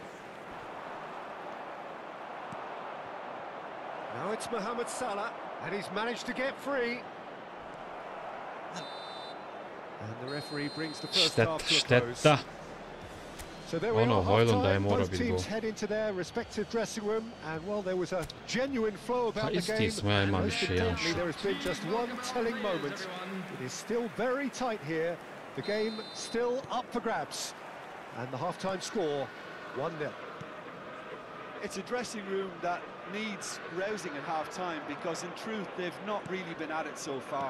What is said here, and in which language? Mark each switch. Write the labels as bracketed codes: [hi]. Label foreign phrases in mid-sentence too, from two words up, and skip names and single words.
[en] Now it's Mohamed Salah, and he's managed to get free. And the referee brings the first half to a close. [hr] Šteta. [en] So there we [hr] Ono, [en] are, [hr] Hojlunda je [en] half-time. [hr] morao [en] Both [hr] biti [en] teams [hr] gol. [en] head into their respective dressing room, and well, there was a genuine flow about the [hr] isti [en] game. [hr] smo, ja [en] and [hr] imam [en] most [hr] više jedan [en] importantly, [hr] šut. [en] there has been just one telling moment. It is still very tight here. The game still up for grabs, and the half-time score 1-0. It's a dressing room that needs rousing at half-time because, in truth, they've not really been at it so far.